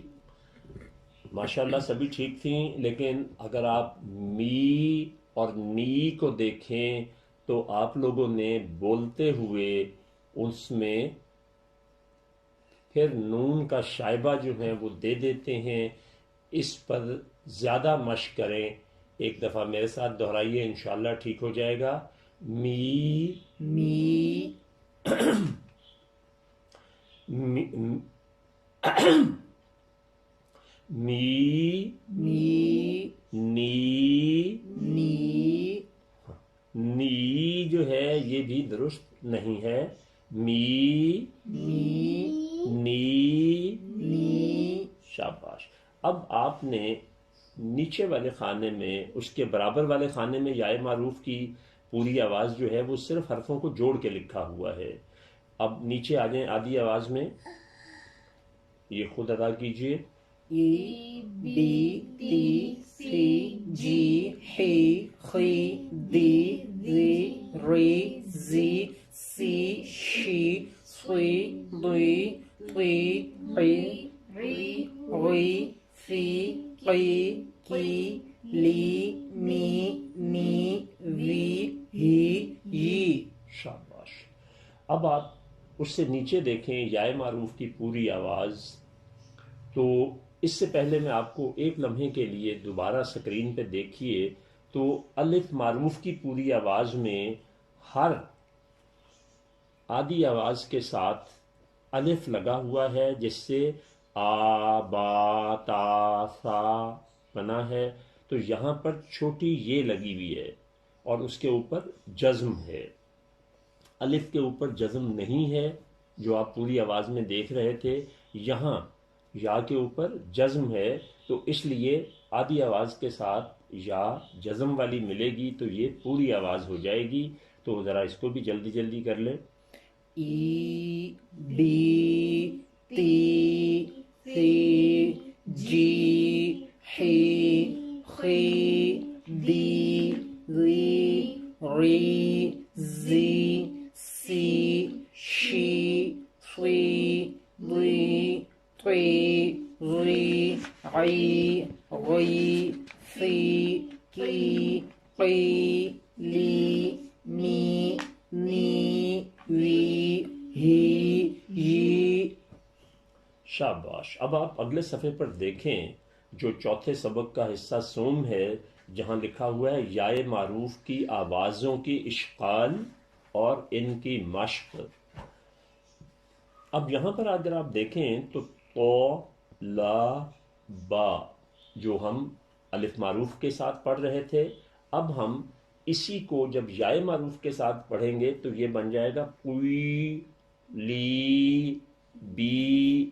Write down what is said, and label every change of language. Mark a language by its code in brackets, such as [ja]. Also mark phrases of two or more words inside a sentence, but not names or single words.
[ur] ماشاءاللہ سبھی ٹھیک تھیں، لیکن اگر آپ می اور نی کو دیکھیں تو آپ لوگوں نے بولتے ہوئے اس میں پھر نون کا شائبہ جو ہے وہ دے دیتے ہیں۔ اس پر زیادہ مشق کریں، ایک دفعہ میرے ساتھ دہرائیے، انشاءاللہ ٹھیک ہو جائے گا۔ می، می، می، می، می، نی، نی، نی جو ہے یہ بھی درست نہیں ہے۔ می، می، نی، نی۔ شاباش۔ اب آپ نے نیچے والے خانے میں، اس کے برابر والے خانے میں یائے معروف کی پوری آواز جو ہے وہ صرف حرفوں کو جوڑ کے لکھا ہوا ہے۔ اب نیچے آ جائیں آدھی آواز میں، یہ خود ادا کیجئے۔ ای، بی، تی، سی، جی، ہی، خی، دی، زی، ری، زی، سی، شی، سی، دی، تی، عی، غی، فی، قی، کی، لی، می، نی، وی، ہی، یی۔ شاباش۔ اب آپ اس سے نیچے دیکھیں یائے معروف کی پوری آواز، تو اس سے پہلے میں آپ کو ایک لمحے کے لیے دوبارہ سکرین پہ دیکھیے تو الف معروف کی پوری آواز میں ہر آدھی آواز کے ساتھ الف لگا ہوا ہے، جس سے آ با تا سا بنا ہے، تو یہاں پر چھوٹی یہ لگی ہوئی ہے، اور اس کے اوپر جزم ہے. الف کے اوپر جزم نہیں ہے جو آپ پوری آواز میں دیکھ رہے تھے. یہاں یا کے اوپر جزم ہے، تو اس لیے آدھی آواز کے ساتھ یا جزم والی ملے گی تو یہ پوری آواز ہو جائے گی. تو ذرا اس کو بھی جلدی جلدی کر لیں. ای بی تی سی جی حی خی دی ری ری زی سی شی فی ری تی ری عی غی فی کی قی لی می نی وی ہی یی. شاباش. اب آپ اگلے صفحے پر دیکھیں جو چوتھے سبق کا حصہ سوم ہے، جہاں لکھا ہوا ہے یائے معروف کی آوازوں کی اشغال اور ان کی مشق. اب یہاں پر اگر آپ دیکھیں تو لا با جو ہم الف معروف کے ساتھ پڑھ رہے تھے، اب ہم اسی کو جب یائے معروف کے ساتھ پڑھیں گے تو یہ بن جائے گا پوئی لی بی.